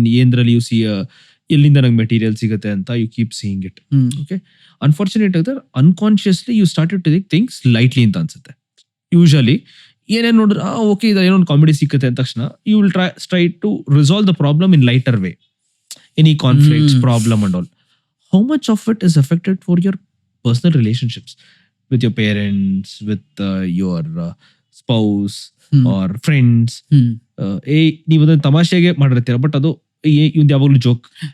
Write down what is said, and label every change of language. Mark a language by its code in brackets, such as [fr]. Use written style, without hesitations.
[en] ಏನ್ರಲ್ಲಿ you see [kn] ಎಲ್ಲಿಂದ ನಂಗೆ material ಸಿಗುತ್ತೆ ಅಂತ [en] You keep seeing it. Okay. Unfortunate [kn] ಆದ್ರೆ [en] unconsciously you started to take things lightly [kn] ಅಂತ ಅನ್ಸುತ್ತೆ. [en] usually [kn] ಏನೇನು ನೋಡಿದ್ರೆ ಓಕೆ ಇದು ಏನೊಂದು ಕಾಮಿಡಿ ಸಿಕ್ಕತ್ತೆ ಅಂದ ತಕ್ಷಣ [en] You will try to resolve the problem in lighter way. Any conflicts, problem and all. How much of it is affected for your personal relationships with your parents, with your spouse or friends? [kn] ನೀವು ಅದನ್ನ ತಮಾಷೆಗೆ ಮಾಡಿರ್ತೀರ, but ಅದು ಇವ್ದು ಯಾವಾಗಲೂ joke.